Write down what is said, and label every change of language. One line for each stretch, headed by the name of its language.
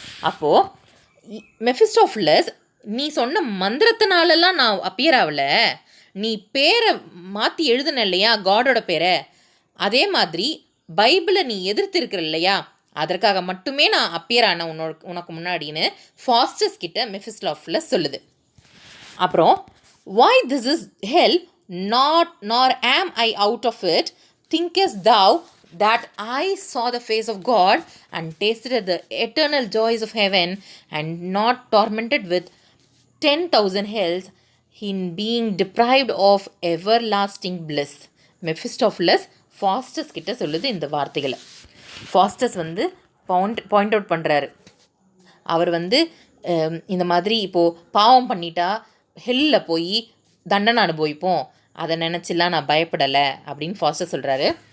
Tamil: அப்போது மெஃபிஸ்டோஃபிலஸ், நீ சொன்ன மந்திரத்தினாலெல்லாம் நான் அப்பியர் ஆகலை, நீ பேரை மாற்றி எழுதுன இல்லையா காடோட பேரை, அதே மாதிரி பைபிளை நீ எதிர்த்து இருக்கிற இல்லையா, அதற்காக மட்டுமே நான் அப்பியர் ஆன உனக்கு முன்னாடின்னு ஃபாஸ்டஸ் கிட்ட மெஃபிஸ்டோஃபிலஸ் சொல்லுது.
English: அப்புறம் why this is hell, nor am I out of it, thinkest thou that I saw the face of God and tasted the eternal joys of heaven, and not tormented with 10,000 hells in being deprived of everlasting bliss.
Tamil: மெஃபிஸ்டோஃபிலஸ் Faustus கிட்ட சொல்லுது இந்த வார்த்தைகளை. Faustus வந்து point out பண்ணுறாரு. அவர் வந்து இந்த மாதிரி இப்போது பாவம் பண்ணிட்டா ஹெல்லில் போய் தண்டனை அனுபவிப்போம், அதை நினச்சிலாம் நான் பயப்படலை அப்படின்னு ஃபாஸ்டர் சொல்கிறாரு.